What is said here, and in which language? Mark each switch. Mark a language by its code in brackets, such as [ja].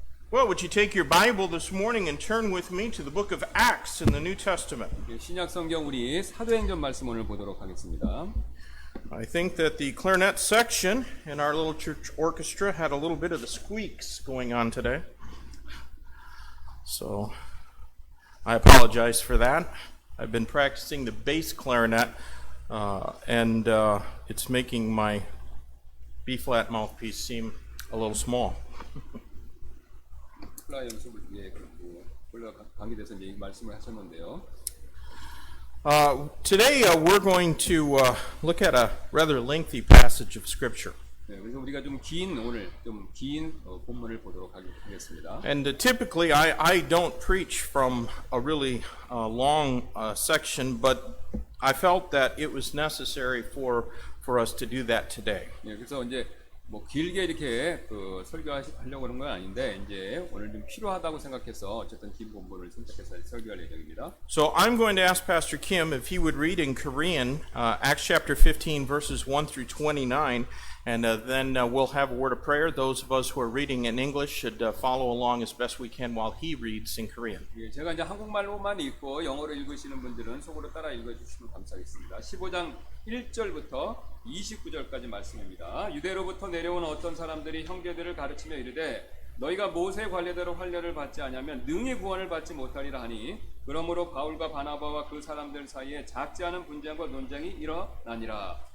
[en] Well, would you take your Bible this morning and turn with me to the book of Acts in the New Testament? [ko] 신약 성경 우리 사도행전 말씀 오늘 보도록 하겠습니다. [en] I think that the clarinet section in our little church orchestra had a little bit of the squeaks going on today. So I apologize for that. I've been practicing the bass clarinet and it's making my B-flat mouthpiece seem a little small. [ko] 플라 연습을 위해 원래가 강의돼서 이제 말씀을 하셨는데요. [en] Today we're going to look at a rather lengthy passage of Scripture. [ko] 네, 그래서 우리가 좀 긴 본문을 보도록 하겠습니다. [en] And typically I don't preach from a really long section, but I felt that it was necessary for us to do that today. [ko] 네, 그래서 이제 뭐 길게 이렇게 설교하려고 하는 건 아닌데 이제 오늘 좀 필요하다고 생각해서 어쨌든 긴 본문을 선택해서 설교할 예정입니다. [en] So I'm going to ask Pastor Kim if he would read in Korean Acts chapter 15 verses 1 through 29, and then we'll have a word of prayer. Those of us who are reading in English should follow along as best we can while he reads in Korean. [ko] 예, 제가 이제 한국말로만 읽고 영어로 읽으시는 분들은 속으로 따라 읽어주시면 감사하겠습니다. 15장 1절부터 29절까지 말씀입니다. 유대로부터 내려온 어떤 사람들이 형제들을 가르치며 이르되 너희가 모세 관례대로 환례를 받지 아니하면 능히 구원을 받지 못하리라 하니 그러므로 바울과 바나바와 그 사람들 사이에 작지 않은 분쟁과 논쟁이 일어나니라.